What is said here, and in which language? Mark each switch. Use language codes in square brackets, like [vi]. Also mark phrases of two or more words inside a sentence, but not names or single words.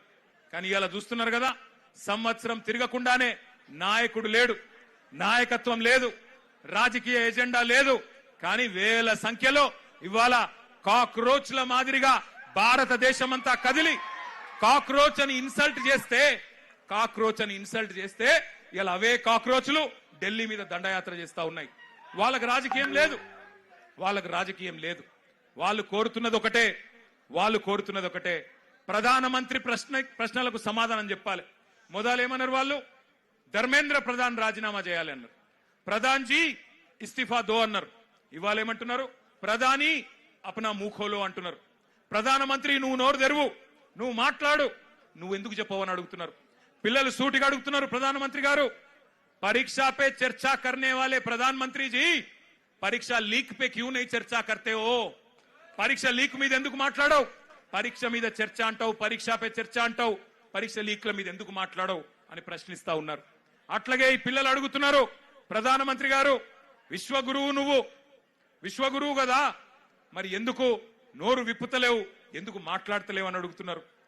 [te] కానీ ఇలా చూస్తున్నారు కదా, సంవత్సరం తిరగకుండానే నాయకుడు లేడు, నాయకత్వం లేదు, రాజకీయ ఎజెండా లేదు, కానీ వేల సంఖ్యలో ఇవాళ కాక్రోచ్ల మాదిరిగా భారతదేశం అంతా కదిలి కాక్రోచ్ అని ఇన్సల్ట్ చేస్తే ఇలా అవే కాక్రోచ్లు ఢిల్లీ మీద దండయాత్ర చేస్తా ఉన్నాయి. వాళ్ళకి రాజకీయం లేదు, వాళ్ళు కోరుతున్నది ఒకటే, ప్రధానమంత్రి ప్రశ్నలకు సమాధానం చెప్పాలి. మొదలు ఏమన్నారు వాళ్ళు? ధర్మేంద్ర ప్రధాన్ రాజీనామా చేయాలి అన్నారు. [hi] प्रधान जी इस्तीफा दो [te] అన్నారు. ఇవాళ ఏమంటున్నారు? ప్రధాని [hi] अपना मुँह खोलो [te] అంటున్నారు. ప్రధానమంత్రి నువ్వు నోరు తెరువు, నువ్వు మాట్లాడు, నువ్వు ఎందుకు చెప్పవని అడుగుతున్నారు. పిల్లలు సూటిగా అడుగుతున్నారు, ప్రధానమంత్రి గారు [hi] परीक्षा पे चर्चा करने वाले प्रधानमंत्री जी परीक्षा लीक पे क्यों नहीं चर्चा करते हो? [te] పరీక్ష లీక్ మీద ఎందుకు మాట్లాడవు? పరీక్ష మీద చర్చ అంటావు, పరీక్షా పే చర్చ అంటావు, పరీక్ష లీక్ల మీద ఎందుకు మాట్లాడవు అని ప్రశ్నిస్తా ఉన్నారు. అట్లాగే ఈ పిల్లలు అడుగుతున్నారు, ప్రధానమంత్రి గారు విశ్వగురువు, నువ్వు విశ్వగురువు కదా, మరి ఎందుకు నోరు విప్పుతలేవు, ఎందుకు మాట్లాడతలేవు అని అడుగుతున్నారు.